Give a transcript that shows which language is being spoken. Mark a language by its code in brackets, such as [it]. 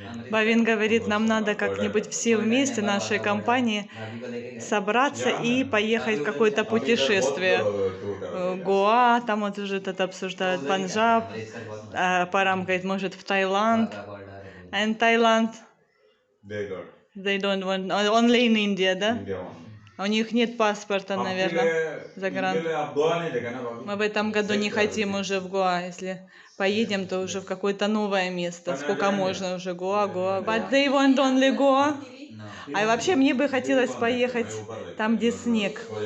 [ru] Бавин говорит, нам надо как-нибудь все вместе, нашей компании, собраться и поехать в какое-то путешествие. Гоа, там вот уже это обсуждают, Панджаб, Парам говорит, может, в Таиланд. [en] And Thailand, they don't want, only in India, да? [ru] У них нет паспорта, наверное, загран. Мы в этом году не хотим уже в Гоа. Если поедем, то уже в какое-то новое место. Сколько можно уже Гоа. [en] But they want only Goa. [ru] А вообще мне бы хотелось поехать там, где снег.